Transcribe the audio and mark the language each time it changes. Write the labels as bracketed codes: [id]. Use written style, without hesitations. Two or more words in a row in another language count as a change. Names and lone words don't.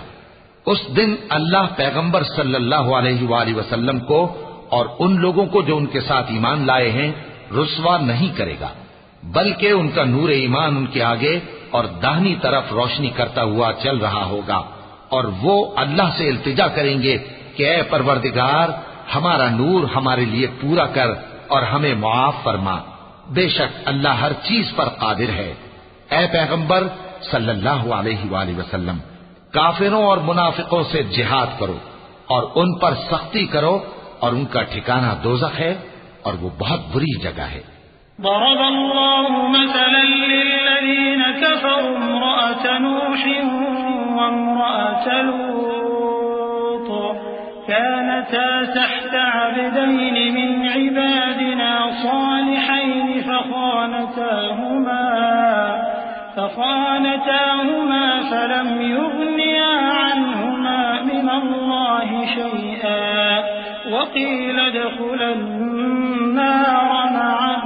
[ur] اس دن اللہ پیغمبر [ar] صلى الله عليه وسلم [ur] کو اور ان لوگوں کو جو ان کے ساتھ ایمان لائے ہیں رسوا نہیں کرے گا، بلکہ ان کا نور ایمان ان کے آگے اور داہنی طرف روشنی کرتا ہوا چل رہا ہوگا، اور وہ اللہ سے التجا کریں گے کہ اے پروردگار، ہمارا نور ہمارے لیے پورا کر اور ہمیں معاف فرما. بیشک اللہ ہر چیز پر قادر ہے۔ اے پیغمبر [ar] صلى الله عليه وسلم, [ur] کافروں اور منافقوں سے جہاد کرو اور ان پر سختی کرو، اور ان کا ٹھکانا دوزخ ہے اور وہ بہت بری جگہ ہے. [ar] ضرب الله مثلا للذين كفروا امرأة نوح وامرأة لوط كانتا تحت عبدين من عبادنا صالحين فخانتاهما فلم يغنيا عنهما من الله شيئا وقيل ادخلا النار مع